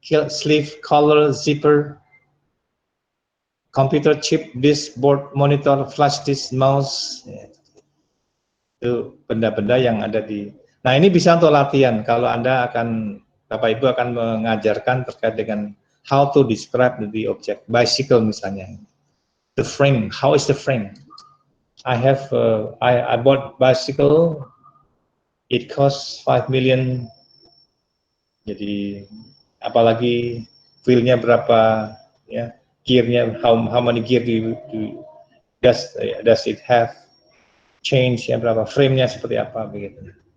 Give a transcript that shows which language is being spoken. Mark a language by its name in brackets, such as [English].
[English] Sleeve, collar, zipper, computer chip, disk, board, monitor, flash disk, mouse, ya. [Indonesian] Itu benda-benda yang ada di. Nah, ini bisa untuk latihan kalau Anda akan, Bapak Ibu akan mengajarkan terkait dengan [English] how to describe the object. [Indonesian] Bicycle misalnya. [English] The frame, how is the frame? I bought bicycle, it costs 5 million. [Indonesian] Jadi apalagi wheelnya berapa, ya, gearnya, [English] how many gear does it have, [Indonesian] change ya berapa, frame-nya seperti apa begitu.